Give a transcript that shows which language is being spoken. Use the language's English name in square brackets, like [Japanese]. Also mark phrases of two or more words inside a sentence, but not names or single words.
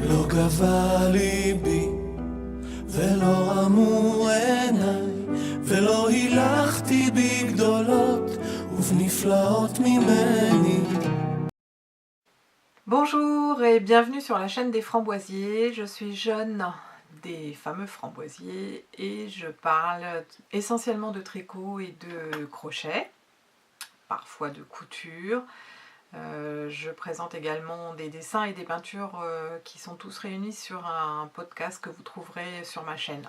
[Hebrew] גבה ליבי ולא רמו עיניי ולא הילכתי בגדולות ובנפלאות ממני. [French] Bonjour et bienvenue sur la chaîne des framboisiers. Je suis Jeanne des fameux framboisiers et je parle essentiellement de tricot et de crochet, parfois de couture. Je présente également des dessins et des peintures qui sont tous réunis sur un podcast que vous trouverez sur ma chaîne.